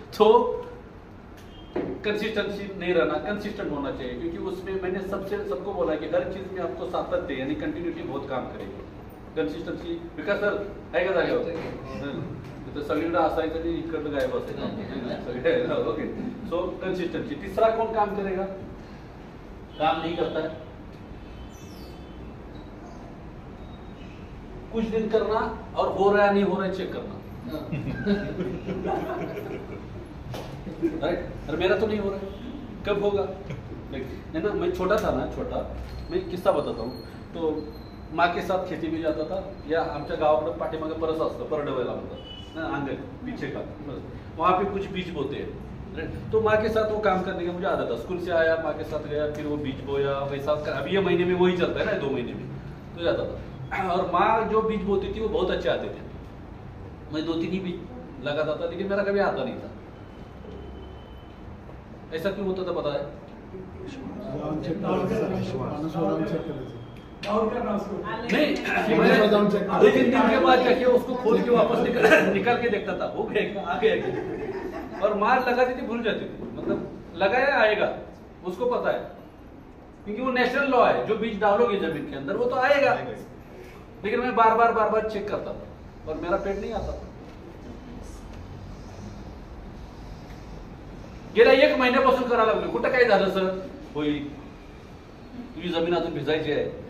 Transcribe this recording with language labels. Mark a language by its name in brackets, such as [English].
[Hindi] तो कंसिस्टेंसी नहीं रहना, कंसिस्टेंट होना चाहिए, क्योंकि उसमें मैंने सबको बोला कि हर चीज में आपको सातत्य यानी कंटिन्यूटी बहुत काम करेगी। [Marathi] कंसिस्टन्सी विकास सर आहे का जागेवर? तर सगळीकडे असायचं आणि इकडलं गायब असायचं, ओके। [Hindi] सो कंसिस्टेंसी। तीसरा कौन काम करेगा? काम नहीं करता है, कुछ दिन करना और हो रहा है नहीं हो रहा है चेक करना, राइट। और मेरा तो नहीं हो रहा है, कब होगा? है ना, मैं छोटा था ना, मैं किस्सा बताता हूँ। तो माँ के साथ खेती में जाता था, या [Marathi] आमच्या गावाकडे पाठीमागे परस असतं, परडवायला म्हणतात, [Hindi] आंगन पीछे का, वहाँ पे कुछ बीज बोते हैं। तो माँ के साथ वो काम करने का मुझे आदत था। स्कूल से आया, माँ के साथ गया, फिर वो बीज बोया, वैसा अभी ये महीने में वही चलता है ना, 2 महीने में तो जाता था। और माँ जो बीज बोती थी वो बहुत अच्छे आते थे। मैं 2-3 ही बीज लगाता था, लेकिन मेरा कभी आता नहीं था। ऐसा क्यों होता था पता है? [Marathi] जाऊन चेक करायचं, माणूस जाऊन चेक करायचं। [Hindi] डाउट करना उसको। नहीं, मैं जाऊन चेक मैं 2-3 दिन के बाद जाके उसको खोल के वापस निकाल के देखता था, हो गया क्या, आ गया क्या। और मार लगाती थी, भूल जाती थी, मतलब लगाया आएगा, उसको पता है, क्योंकि वो नेचुरल लॉ है, जो बीज डालोगे जमीन के अंदर वो तो आएगा। लेकिन मैं बार बार चेक करता था और मेरा पेट नहीं आता था। [Marathi] गेल्या 1 महिन्यापासून करायला लागलो, कुठं काय झालं सर? होई तुझी जमीन अजून भिजायची आहे।